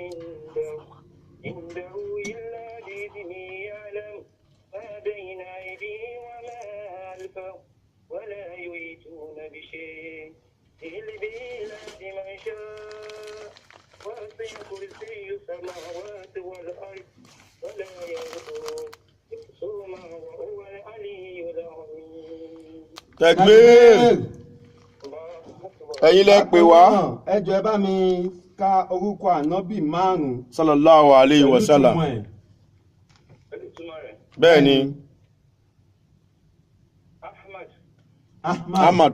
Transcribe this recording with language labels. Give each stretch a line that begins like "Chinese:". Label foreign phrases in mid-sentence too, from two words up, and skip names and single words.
Arabic: عنده إلا بإذنه يعلم ما بين أيديهم وما خلفهم ولا يحيطون بشيء إلا بما شاء وسع كرسي السماوات والأرض ولا يؤوده حفظهما وهو العلي العظيم. Takbir.
Yoruba: Ẹ̀yin lẹ pè wá. Ẹ jọ̀ọ́ ẹ bá mi ka orúkọ ànábì 5.
Arabic: صلى الله عليه وسلم.
Yoruba: Bẹ́ẹ̀ni. Ahmad.